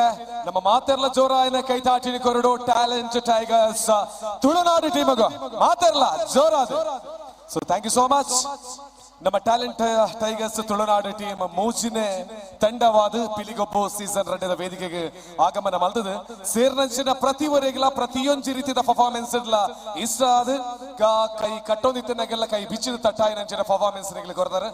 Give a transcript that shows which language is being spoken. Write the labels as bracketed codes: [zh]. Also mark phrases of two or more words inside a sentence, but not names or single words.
[tcy] ನಮ್ಮ ಮಾತೆರ್ಲ ಜೋರಾಯನ ಕೈತಾಟಿನ ಕೊರಡು ಟ್ಯಾಲೆಂಟ್ ಟೈಗರ್ಸ್ ತುಳುನಾಡು ಟೀಮ್ ಮಾತೆರ್ಲ ಜೋರಾದ. [en] so thank you so much. [tcy] ನಮ್ಮ ಟ್ಯಾಲೆಂಟ್ ಟೈಗರ್ಸ್ ತುಳುನಾಡು ಟೀಮ್ ಮೂಜಿನ ತಂಡವಾದ ಪಿಲಿಗೊಬ್ಬು ಸೀಸನ್ 2 ವೇದಿಕೆಗೆ ಆಗಮನ ಮಲ್ತದ ಸೇರ್ನಂಚಿನ ಪ್ರತಿವರೆಗೆಲ್ಲ ಪ್ರತಿಯೊಂದು ರೀತಿಯ ಪರ್ಫಾರ್ಮೆನ್ಸ್ ಇಷ್ಟ ಆದ ಕೈ ಕಟ್ಟೊಂದಿತ್ತನಾಗೆಲ್ಲ ಕೈ ಬಿಚ್ಚಿದ ತಟ್ಟಾಯಿ ನಂಚಿನ ಪರ್ಫಾರ್ಮೆನ್ಸ್ ಕೊಡ್ತಾರೆ.